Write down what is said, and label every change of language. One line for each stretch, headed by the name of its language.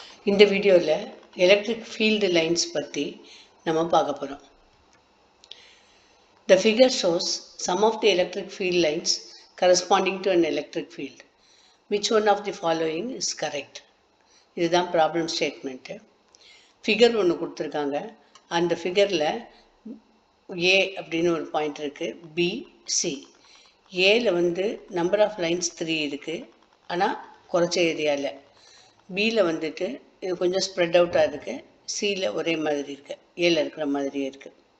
Tamil: இந்த வீடியோவில் electric field lines பற்றி நம்ம பார்க்க போகிறோம்.
English: The figure shows some of the electric field lines corresponding to an electric field. Which one of the following is correct?
Tamil: இதுதான் problem statement. Figure ஒன்று கொடுத்துருக்காங்க. அந்த ஃபிகரில் ஏ அப்படின்னு ஒரு பாயிண்ட் இருக்குது, பி, சி. ஏல நம்பர் ஆஃப் லைன்ஸ் 3 இருக்குது, ஆனால் குறைச்ச ஏரியாவில். பியில் இது கொஞ்சம் ஸ்ப்ரெட் அவுட்டாக இருக்குது, சியில் ஒரே மாதிரி இருக்குது, ஏல இருக்கிற மாதிரியே இருக்குது.